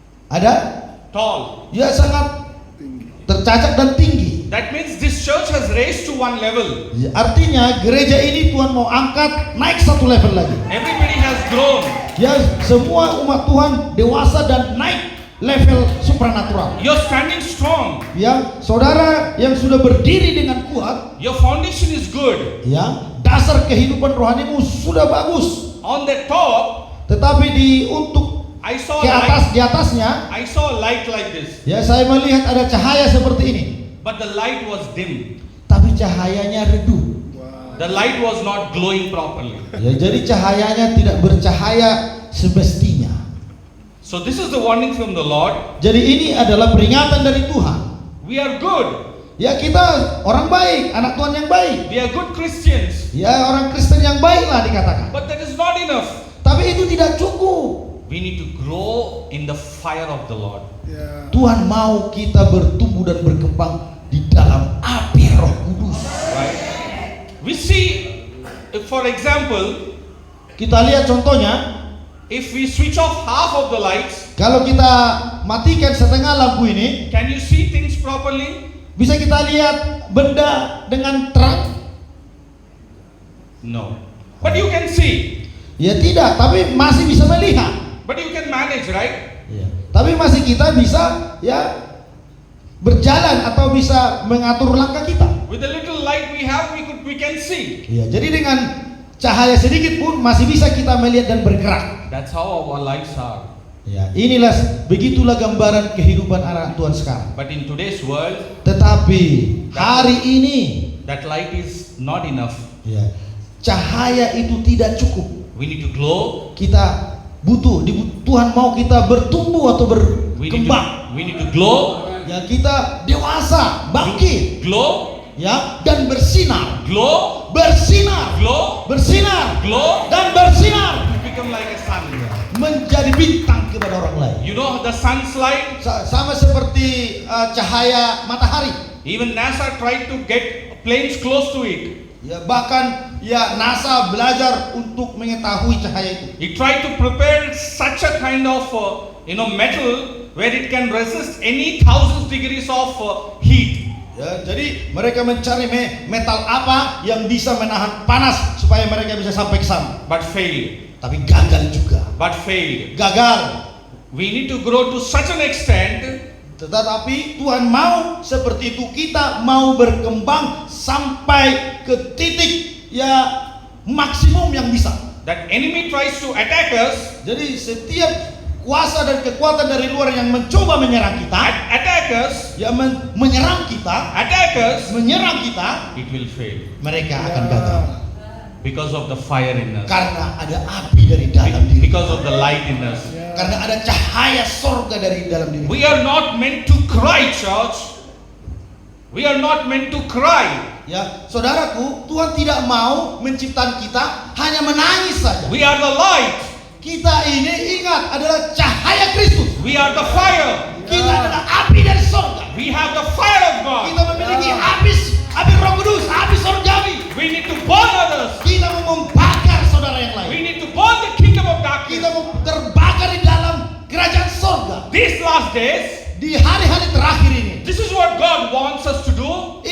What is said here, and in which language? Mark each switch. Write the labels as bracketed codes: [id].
[id] Ada ya sangat tercacat dan tinggi. [en] That means this church has raised to one level. [id] Ya, artinya gereja ini Tuhan mau angkat naik satu level lagi. [en] Everybody has grown. [id] Ya semua umat Tuhan dewasa dan naik level supranatural. [en] You're standing strong. [id] Yang saudara yang sudah berdiri dengan kuat, [en] Your foundation is good. [id] ya dasar kehidupan rohanimu sudah bagus. [en] On the top, [id] Tetapi untuk [en] I saw [id] ke [en] light. [id] atas, di atasnya, [en] I saw a light like this, [id] ya saya melihat ada cahaya seperti ini. [en] but the light was dim. [id] Tapi cahayanya redup. [en] The light was not glowing properly. [id] Ya, jadi cahayanya tidak bercahaya semestinya. [en] So this is the warning from the Lord. [id] Jadi ini adalah peringatan dari Tuhan. [en] We are good. [id] Ya kita orang baik, anak Tuhan yang baik. [en] We are good Christians. [id] Ya orang Kristen yang baik lah dikatakan. [en] But that is not enough. [id] Tapi itu tidak cukup. [en] We need to grow in the fire of the Lord. [id] Tuhan mau kita bertumbuh dan berkembang di dalam api Roh Kudus. [en] Right? We see, for example, [id] Kita lihat contohnya, [en] if we switch off half of the lights, [id] kalau kita matikan setengah lampu ini, [en] can you see things properly? [id] bisa kita lihat benda dengan terang? [en] No. But you can see. [id] Ya tidak, tapi masih bisa melihat. [en] But you can manage, right? [id] Ya. Tapi masih kita bisa ya berjalan atau bisa mengatur langkah kita. [en] With the little light we have, we can see. [id] Ya, jadi dengan cahaya sedikit pun masih bisa kita melihat dan bergerak. [en] That's how our lives are. [id] Ya, inilah begitulah gambaran kehidupan anak Tuhan sekarang. [en] But in today's world, [id] Tetapi hari ini [en] that light is not enough. [id] ya, cahaya itu tidak cukup. [en] We need to glow. [id] Kita butuh, Tuhan mau kita bertumbuh atau berkembang. [en] We need to glow. [id] Ya, kita dewasa, bangkit, [en] Glow. [id] ya, dan bersinar. [en] Glow. [id] Bersinar, [en] Glow. [id] bersinar, [en] Glow. [id] dan bersinar. [en] To become like a sun. [id] Menjadi bintang kepada orang lain. [en] You know the sun's light? [id] Sama seperti cahaya matahari. [en] Even NASA tried to get planes close to it. [id] Ya, bahkan ya NASA belajar untuk mengetahui cahaya itu. [en] He tried to prepare such a kind of metal where it can resist any thousands degrees of heat. [id] Ya, jadi mereka mencari metal apa yang bisa menahan panas supaya mereka bisa sampai ke sana. [en] But failed. [id] Tapi gagal juga. [en] But failed. [id] Gagal. [en] We need to grow to such an extent. [id] Tetapi Tuhan mau seperti itu, kita mau berkembang sampai ke titik ya maksimum yang bisa. [en] That enemy tries to attack us. [id] Jadi setiap kuasa dan kekuatan dari luar yang mencoba menyerang kita, [en] Attack us. [id] ya menyerang kita, [en] Attack us. [id] menyerang kita, [en] It will fail. [id] mereka akan gagal. [en] Because of the fire in us. [id] Karena ada api dari dalam diri, [en] Because of the light in us. [id] karena ada cahaya sorga dari dalam diri. [en] We are not meant to cry, church. We are not meant to cry. [id] Ya, saudaraku, Tuhan tidak mau menciptakan kita hanya menangis saja. [en] We are the light. [id] Kita ini ingat adalah cahaya Kristus. [en] We are the fire. [id] Kita adalah api dari sorga. [en] We have the fire of God. [id] Kita memiliki api Roh Kudus, api sorgawi. [en] We need to burn others. [id] Kita mau membakar saudara yang [en] We [id] lain. [en] need to burn the kingdom of darkness. [id] Kita mau terbakar di dalam kerajaan sorga. [en] These last days, [id] Di hari-hari terakhir ini, [en] this is what God wants us to do.